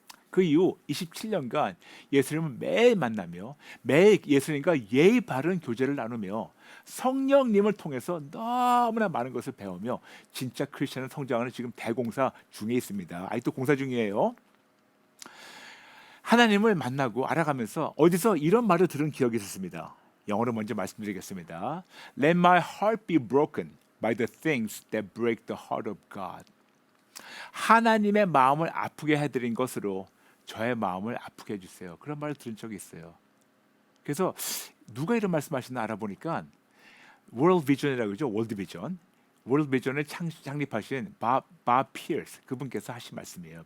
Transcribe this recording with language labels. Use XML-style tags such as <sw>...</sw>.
<ko>그 이후 27년간 예수님을 매일 만나며 매일 예수님과 예의 바른 교제를 나누며 성령님을 통해서 너무나 많은 것을 배우며 진짜 크리스천은 성장하는 지금 대공사 중에 있습니다. 아직도 공사 중이에요. 하나님을 만나고 알아가면서 어디서 이런 말을 들은 기억이 있었습니다. 영어로 먼저 말씀드리겠습니다.</ko> <en>Let my heart be broken by the things that break the heart of God.</en> <ko>하나님의 마음을 아프게 해드린 것으로 저의 마음을 아프게 해주세요. 그런 말을 들은 적이 있어요. 그래서 누가 이런 말씀하시나 알아보니까 World Vision이라고 그러죠. World Vision. World Vision을 창립하신 밥 피어스 그분께서 하신 말씀이에요.</ko>